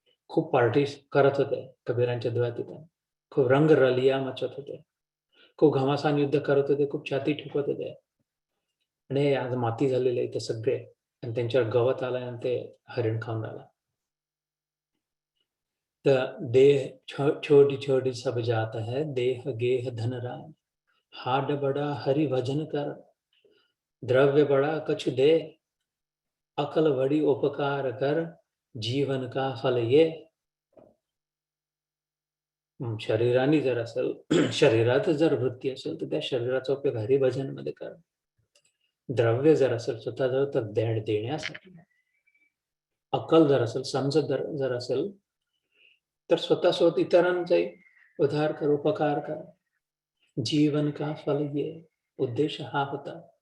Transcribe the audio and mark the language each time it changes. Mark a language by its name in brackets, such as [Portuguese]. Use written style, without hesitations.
[Marathi] खूप पार्टीज करत होते कबीरांच्या डोळ्यात तिथे. खूप रंगरलिया मचत होते. खूप घमासान युद्ध करत होते, खूप छाती ठोकत होते. आणि हे आज माती झालेले इथे सगळे, आणि त्यांच्यावर गवत आलंय आणि ते हरिण खाऊन राहिला. [Hindi] तर देह छोटी छोटी सब जात है, देह गेह धन राज, हाड बड़ा हरि भजन कर, द्रव्य बड़ा कछु दे, अकल बड़ी उपकार कर, जीवन का फल ये. [Marathi] शरीराने जर असेल, शरीरात जर वृत्ती असेल तर त्या शरीराचा उपयोग हरिभजन मध्ये कर. द्रव्य जर असेल स्वतःजवळ तर देण्यासाठी. अक्कल जर असेल, समजत जर असेल तर स्वतःसोबत इतरांचाही उद्धार कर, उपकार कर. [Hindi] जीवन का फल ये, [Marathi] उद्देश हा होता.